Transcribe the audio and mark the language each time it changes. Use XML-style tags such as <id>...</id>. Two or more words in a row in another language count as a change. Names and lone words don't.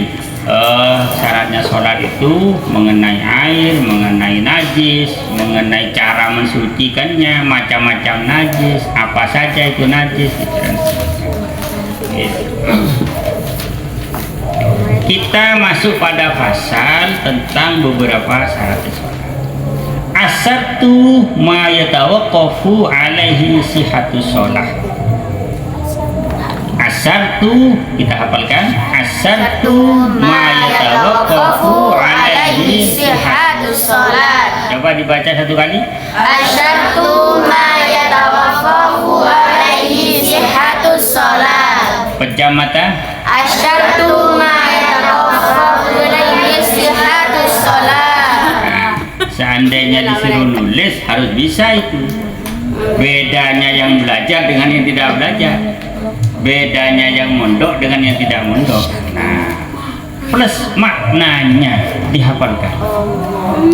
<id>Syaratnya sholat itu mengenai air, mengenai najis, mengenai cara mensucikannya, macam-macam najis, apa saja itu najis, gitu. Kita masuk pada pasal tentang beberapa syarat sholat.</id> <ar>Asatu ma yatawaqqafu alaihi sihhatus sholah.</ar> <id>Asatu, kita hafalkan.</id> <ar>Asatu ma yatawaqqafu alaihi sihhatus sholat.</ar> <id>Coba dibaca satu kali.</id> <ar>Asyartu ma yatawaqqafu alaihi sihhatus sholat.</ar> <id>Pejam mata.</id> <ar>Asyartu ma yatawaqqafu alaihi sihhatus sholat.</ar> <id>Seandainya disuruh nulis harus bisa itu. Bedanya yang belajar dengan yang tidak belajar, bedanya yang mondok dengan yang tidak mondok. Nah, plus maknanya dihafalkan.</id>